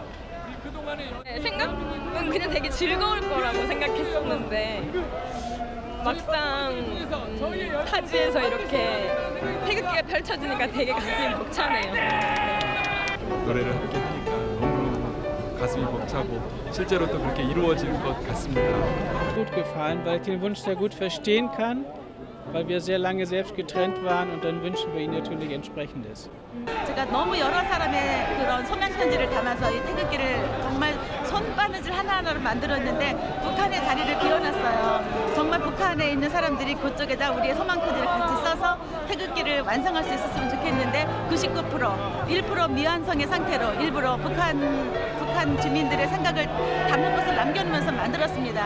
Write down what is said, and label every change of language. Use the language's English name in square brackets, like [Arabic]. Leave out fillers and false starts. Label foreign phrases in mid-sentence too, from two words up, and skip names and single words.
[Korean] 네, 생각은 그냥 되게 즐거울 거라고 생각했었는데 막상 타지에서 이렇게 태극기가 펼쳐지니까 되게 가슴이 벅차네요. 노래를 함께 하니까 너무 가슴이 벅차고 실제로 또 그렇게 이루어질 것 같습니다. [German] Gut gefallen, weil ich den Wunsch sehr gut verstehen kann, weil wir sehr lange selbst getrennt waren und dann wünschen wir ihnen natürlich entsprechendes. [Korean] 제가 너무 여러 사람의 그런 소명 편지를 담아서 이 태극기를 정말 손바느질 하나하나로 만들었는데 북한의 자리를 비워놨어요. 정말 북한에 있는 사람들이 그쪽에다 우리의 소망 편지를 같이 써서 태극기를 완성할 수 있었으면 좋겠는데 99%, 1% 미완성의 상태로 일부러 북한 주민들의 생각을 담은 것을 남겨놓으면서 만들었습니다.